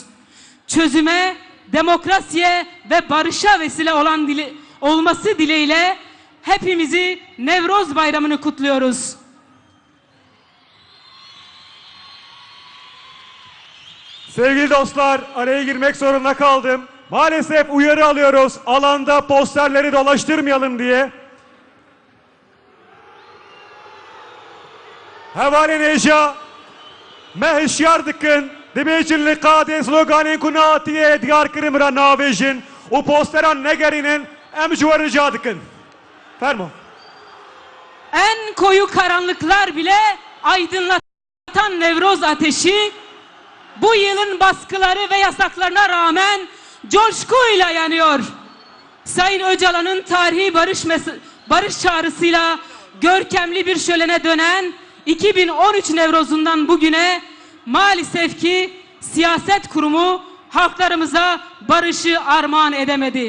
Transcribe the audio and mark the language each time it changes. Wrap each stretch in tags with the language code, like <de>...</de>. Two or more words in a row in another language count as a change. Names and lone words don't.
<tr>Çözüme, demokrasiye ve barışa vesile olması dileğiyle hepimizi Nevroz Bayramı'nı kutluyoruz. Sevgili dostlar, araya girmek zorunda kaldım. Maalesef uyarı alıyoruz. Alanda posterleri dolaştırmayalım diye.</tr> <ku>Hevale neja meheşyar dikin dibêjin li qadê sloganên ku natiye edgar kirim ra navêjin û posteran negerînin em ji we rica dikin. Fermo.</ku> <tr>En koyu karanlıklar bile aydınlatan Nevroz ateşi bu yılın baskıları ve yasaklarına rağmen coşkuyla yanıyor. Sayın Öcalan'ın tarihi barış çağrısıyla görkemli bir şölene dönen 2013 Nevroz'undan bugüne maalesef ki siyaset kurumu halklarımıza barışı armağan edemedi.</tr>